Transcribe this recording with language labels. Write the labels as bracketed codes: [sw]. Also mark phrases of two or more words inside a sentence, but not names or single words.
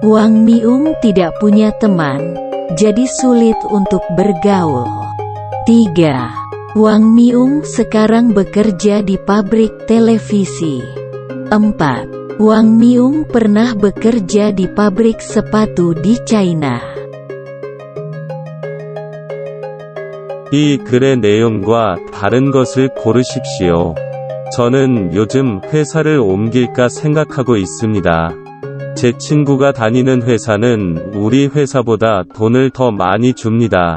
[id] Wang Miung tidak punya teman, jadi sulit untuk bergaul. 3. Wang Miung sekarang bekerja di pabrik televisi. 4. Wang Miung pernah bekerja di pabrik sepatu di China. [ko] 이 글의 내용과 다른 것을 고르십시오. 저는 요즘 회사를 옮길까 생각하고 있습니다. 제 친구가 다니는 회사는 우리 회사보다 돈을 더 많이 줍니다.